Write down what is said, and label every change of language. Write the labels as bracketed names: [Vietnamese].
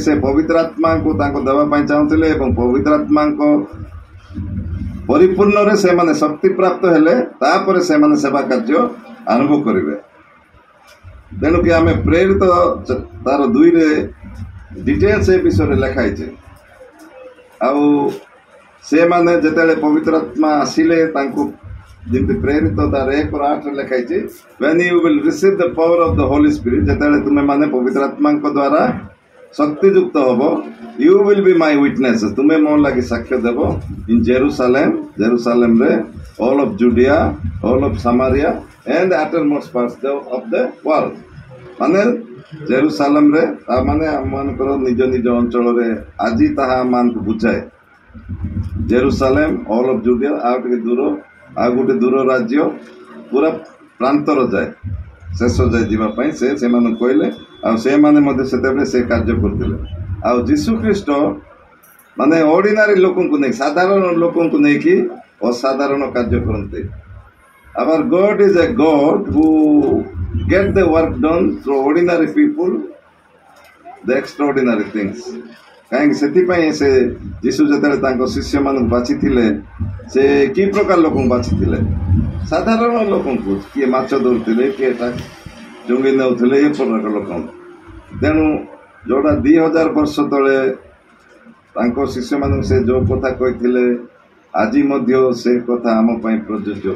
[Odia] ସେ ପବିତ୍ର ଆତ୍ମାଙ୍କୁ ତାଙ୍କୁ ଦେବା ପାଇଁ ଚାହୁଁଥିଲେ ଏବଂ ପବିତ୍ର ଆତ୍ମାଙ୍କ ପରିପୂର୍ଣ୍ଣରେ ସେମାନେ ଶକ୍ତି ପ୍ରାପ୍ତ ହେଲେ ତାପରେ ସେମାନେ ସେବା କାର୍ଯ୍ୟ ଆରମ୍ଭ କରିବେ। ତେଣୁକି ଆମେ ପ୍ରେରିତ ତାର 2ରେ ଡିଟେଲ୍ସ ଏ ବିଷୟରେ ଲେଖା ହେଇଛି। ଆଉ ସେମାନେ ଯେତେବେଳେ ପବିତ୍ର ଆତ୍ମା ଆସିଲେ ତାଙ୍କୁ ଯେମିତି ପ୍ରେରିତ ତାର 1:8 ଲେଖା ହେଇଛି, [English] when you will receive the power of the Holy Spirit, [Odia] ଯେତେବେଳେ ତୁମେ ମାନେ ପବିତ୍ର ଆତ୍ମାଙ୍କ ଦ୍ୱାରା ଶକ୍ତିଯୁକ୍ତ ହବ, [English] you will be my witnesses, [Odia] ତୁମେ ମୋ ଲାଗି ସାକ୍ଷ୍ୟ ଦେବ [English] in ଜେରୁସାଲେମରେ, all of Judea, all of Samaria and the uttermost parts of the world। [Odia] ମାନେ ଜେରୁସାଲେମରେ, ତା ମାନେ ଆମମାନଙ୍କର ନିଜ ନିଜ ଅଞ୍ଚଳରେ ଆଜି ତାହା ଆମମାନଙ୍କୁ ବୁଝାଏ। ଜେରୁସାଲେମ, [English] all of Judea, [Odia] ଆଉ ଟିକେ ଦୂର, ଆଉ ଗୋଟେ ଦୂର ରାଜ୍ୟ, ପୁରା ପ୍ରାନ୍ତର ଯାଏ ଶେଷ ଯାଏ ଯିବା ପାଇଁ ସେମାନଙ୍କୁ କହିଲେ ଆଉ ସେମାନେ ମଧ୍ୟ ସେତେବେଳେ ସେ କାର୍ଯ୍ୟ କରୁଥିଲେ। ଆଉ ଯୀଶୁ ଖ୍ରୀଷ୍ଟ ମାନେ ଅର୍ଡିନାରୀ ଲୋକଙ୍କୁ ନେଇ ସାଧାରଣ ଲୋକଙ୍କୁ ନେଇକି ଅସାଧାରଣ କାର୍ଯ୍ୟ କରନ୍ତି। [English] Our God is a God who get the work done through ordinary people, the extraordinary things. [Odia] କାହିଁକି ସେଥିପାଇଁ ସେ ଯୀଶୁ ଯେତେବେଳେ ତାଙ୍କ ଶିଷ୍ୟମାନଙ୍କୁ ବାଛିଥିଲେ ସେ କି ପ୍ରକାର ଲୋକଙ୍କୁ ବାଛିଥିଲେ? ସାଧାରଣ ଲୋକଙ୍କୁ, କିଏ ମାଛ ଧରୁଥିଲେ, କିଏ ଚୁଙ୍ଗି ନେଉଥିଲେ, ଏ ପ୍ରକାର ଲୋକଙ୍କୁ। ତେଣୁ ଯୋଉଟା 2000 ବର୍ଷ ତଳେ ତାଙ୍କ ଶିଷ୍ୟମାନଙ୍କୁ ସେ ଯୋଉ କଥା କହିଥିଲେ ଆଜି ମଧ୍ୟ ସେ କଥା ଆମ ପାଇଁ ପ୍ରଯୁଜ୍ୟ।